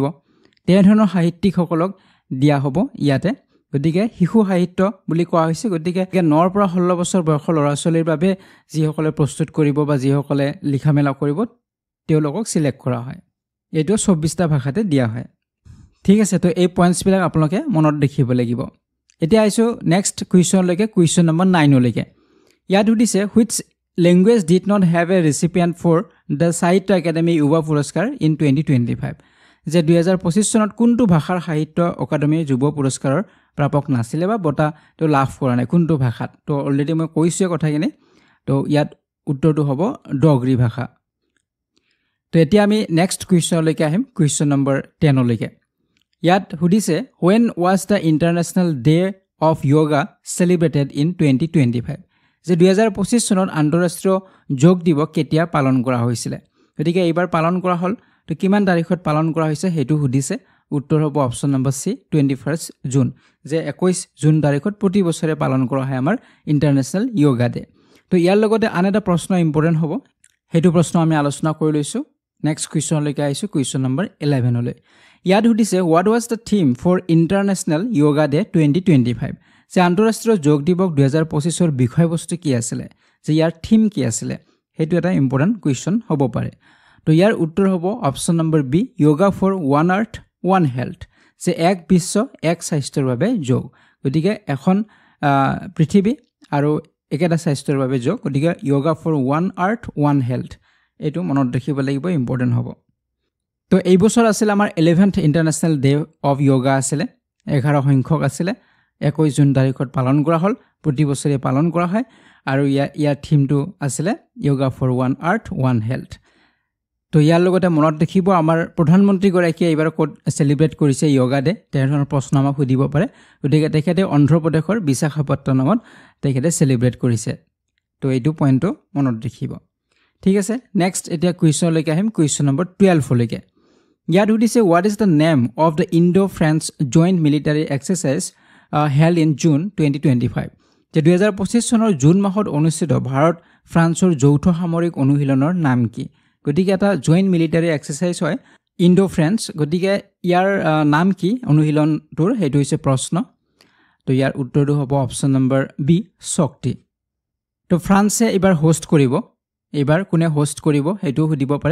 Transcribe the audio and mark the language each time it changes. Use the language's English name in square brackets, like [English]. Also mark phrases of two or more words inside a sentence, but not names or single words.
[Assamese] তেনেধৰণৰ সাহিত্যিকসকলক দিয়া হ'ব ইয়াতে গতিকে শিশু সাহিত্য বুলি কোৱা হৈছে গতিকে 9 পৰা 16 বছৰ বয়সৰ ল'ৰা-ছোৱালীৰ বাবে যিসকলে প্ৰস্তুত কৰিব বা যিসকলে লিখা মেলা কৰিব তেওঁলোকক সিলেক্ট কৰা হয় এইটো 24টা ভাষাতে দিয়া হয় ঠিক আছে তো এই পইণ্টছ বিলাক আপোনালোকে মনত ৰাখিব লাগিব এতিয়া আইছো [English] next question [Assamese] লৈকে কুৱেশ্যন নম্বৰ 9 লৈকে ইয়াত সুধিছে [English] which language did not have a recipient for the Sahitya Academy Yuva Puraskar in 2025 [Assamese] যে 2025 চনত কোনটো ভাষাৰ সাহিত্য অকাডেমি যুৱ পুৰস্কাৰৰ প্ৰাপক নাছিলে বা বঁটা তো লাভ কৰা নাই কোনটো ভাষাত তো অলৰেডি মই কৈছোৱে কথাখিনি তো ইয়াত উত্তৰটো হ'ব ডগৰী ভাষা তো এতিয়া আমি [English] next question [Assamese] লৈকে আহিম কুৱেশ্যন নম্বৰ 10 লৈকে ইয়াত সুধিছে [English] when was the international day of yoga celebrated in 2025 [Assamese] যে 2025 চনত আন্তঃৰাষ্ট্ৰীয় যোগ দিৱস কেতিয়া পালন কৰা হৈছিল গতিকে এইবাৰ পালন কৰা হল তো কিমান তাৰিখত পালন কৰা হৈছে হেতু সুধিছে উত্তৰ হ'ব [English] option number C [Assamese] 21 জুন যে 21 জুন তাৰিখত প্ৰতি বছৰে পালন কৰা হয় আমাৰ [English] international yoga day [Assamese] তো ইয়াৰ লগতে আন এটা প্ৰশ্ন ইম্পৰ্টেন্ট হ'ব হেতু প্ৰশ্ন আমি আলোচনা কৰি লৈছো [English] next question [Assamese] লৈকে আহিছো কুৱেশ্যন নম্বৰ 11 লৈ ইয়াত সুধিছে [English] what was the theme for international yoga day 2025 [Assamese] যে আন্তঃৰাষ্ট্ৰীয় যোগ দিৱস 2025 ৰ বিষয়বস্তু কি আছিল যে ইয়াৰ থিম কি আছিল হেতু এটা [English] important question [Assamese] হ'ব পাৰে তো ইয়াৰ উত্তৰ হ'ব [English] option number B yoga for one earth one health [Assamese] যে এক বিশ্ব এক স্বাস্থ্যৰ বাবে যোগ গতিকে এখন পৃথিৱী আৰু একেটা স্বাস্থ্যৰ বাবে যোগ গতিকে [English] yoga for one earth one health [Assamese] এটো মনত ৰাখিব লাগিব ইম্পৰ্টেন্ট হ'ব তো এই বছৰ আছিল আমাৰ [English] 11th International Day of Yoga [Assamese] আছিল 11 সংখ্যক আছিল 21 জুন তাৰিখত পালন কৰা হল প্ৰতি বছৰে পালন কৰা হয় আৰু ইয়াৰ থিমটো আছিল [English] yoga for one earth one health [Assamese] তো ইয়াৰ লগতে মনত ৰাখিব আমাৰ প্ৰধানমন্ত্ৰী গৰাকীয়ে এইবাৰ কোড সেলিব্ৰেট কৰিছে [English] yoga day [Assamese] তেনেধৰণৰ প্ৰশ্ন আমাক সুধিব পাৰে গতিকে তেখেতে অন্ধ্ৰ প্ৰদেশৰ বিশাখাপট্টনমত তেখেতে সেলিব্ৰেট কৰিছে তো এইটো পইণ্টটো মনত ৰাখিব ঠিক আছে নেক্সট এতিয়া কুৱেশ্যন লৈকে আহিম কুৱেশ্যন নম্বৰ 12 লৈকে ইয়াত সুধিছে [English] what is the name of the Indo-France joint military exercise held in June 2025 [Assamese] যে 2025 চনৰ জুন মাহত অনুষ্ঠিত ভাৰত ফ্ৰান্সৰ যৌথ সামৰিক অনুশীলনৰ নাম কি গতিকে এটা [English] joint military exercise [Assamese] হয় [English] Indo French [Assamese] গতিকে ইয়াৰ নাম কি অনুশীলনটোৰ হেতু হৈছে প্ৰশ্ন তো ইয়াৰ উত্তৰটো হ'ব [English] option number B [Assamese] শক্তি তো ফ্ৰান্সে এবাৰ হোষ্ট কৰিব এবাৰ কোনে হোষ্ট কৰিব হেতু সুধিব পাৰে